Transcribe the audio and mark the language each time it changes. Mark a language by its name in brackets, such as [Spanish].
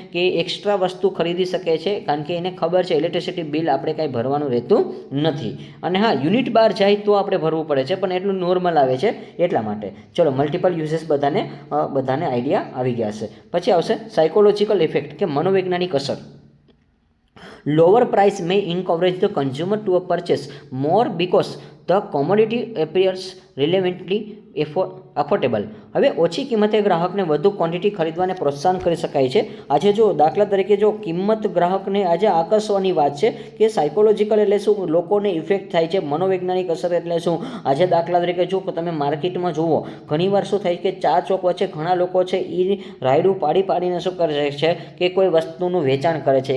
[Gujarati] કે એક્સ્ટ્રા વસ્તુ ખરીદી શકે છે, કારણ કે એને ખબર છે ઇલેક્ટ્રિસિટી બિલ આપણે કાંઈ ભરવાનું રહેતું નથી. અને હા, યુનિટ બહાર જાય તો આપણે ભરવું પડે છે, પણ એટલું નોર્મલ આવે છે એટલા માટે. ચલો, મલ્ટિપલ યુઝેસ બધાને આઈડિયા આવી ગયા છે. પછી આવશે સાયકોલોજીકલ ઇફેક્ટ, કે મનોવૈજ્ઞાનિક અસર. [English] Lower price may encourage the consumer to purchase more because the commodity appears relevantly affordable. [Gujarati] હવે ઓછી કિંમતે ગ્રાહકને વધુ ક્વોન્ટિટી ખરીદવાને પ્રોત્સાહન કરી શકાય છે. આજે જો દાખલા તરીકે જો કિંમત ગ્રાહકને આજે આકર્ષવાની વાત છે, કે સાયકોલોજીકલ એટલે શું? લોકોને ઇફેક્ટ થાય છે. મનોવૈજ્ઞાનિક અસર એટલે શું? આજે દાખલા તરીકે જો તમે માર્કેટમાં જુઓ, ઘણીવાર શું થાય કે 4 ચોક વચ્ચે ઘણા લોકો છે એ રાયડું પાડીને શું કરે છે કે કોઈ વસ્તુનું વેચાણ કરે છે.